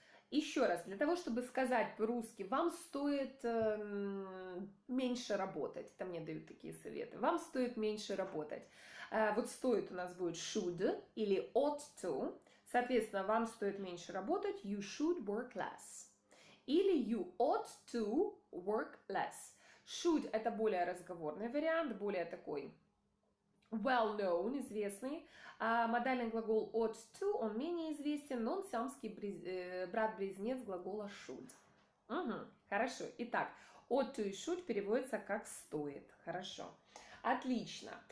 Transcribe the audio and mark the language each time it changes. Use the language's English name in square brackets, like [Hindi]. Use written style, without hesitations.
[Russian] Еще раз, для того, чтобы сказать по-русски, вам стоит меньше работать, это мне дают такие советы, вам стоит меньше работать. Вот стоит у нас будет should или ought to, соответственно, вам стоит меньше работать, [English] you should work less. [Russian] Или [English] you ought to work less. [Russian] Should – это более разговорный вариант, более такой well-known, известный. А модальный глагол ought to, он менее известен, но он сиамский брат-близнец глагола should. Угу, хорошо. Итак, ought to и should переводятся как стоит. Хорошо. Отлично.